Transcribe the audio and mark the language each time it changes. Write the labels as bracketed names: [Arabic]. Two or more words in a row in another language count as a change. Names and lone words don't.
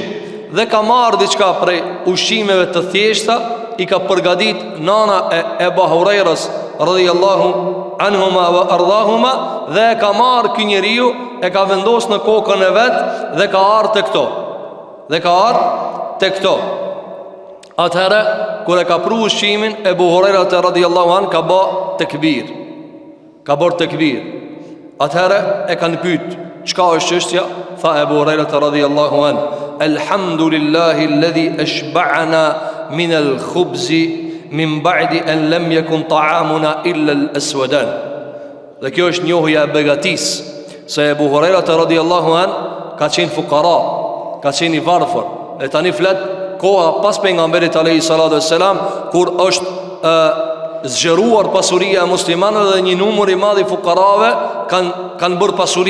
[Albanian] Dhe ka marrë diçka prej ushqimeve të thjeshta, i ka përgatit nana e Ebu Hurairas [Arabic] رضي الله عنهما وأرضاهما, [Albanian] dhe ka marrë ky njeriu, e ka vendosur në kokën e vet dhe ka ardhur te këto. Atëherë, kur e ka pru ushqimin, Ebu Huraira [Arabic] رضي الله عنه [Albanian] ka bërë tekbir. Atëherë e kanë pyet, çka është çështja? [Arabic] Tha Ebu Hurajra رضي الله عن, الحمد لله الذي أشبعنا من الخبز من بعد أن لم يكن طعامنا إلا الأسودان. [Albanian] Dhe kjo është njohja e begatisë, se Ebu Hurajra [Arabic] رضي الله عن [Albanian] ka qenë fukara, ka qenë i varfër. E tani flet koha pas pejgamberit [Arabic] عليه الصلاة والسلام, [Albanian] kur është zgjeruar pasuria e muslimanëve dhe një numër i madh i fukarave kanë bërë pasuri.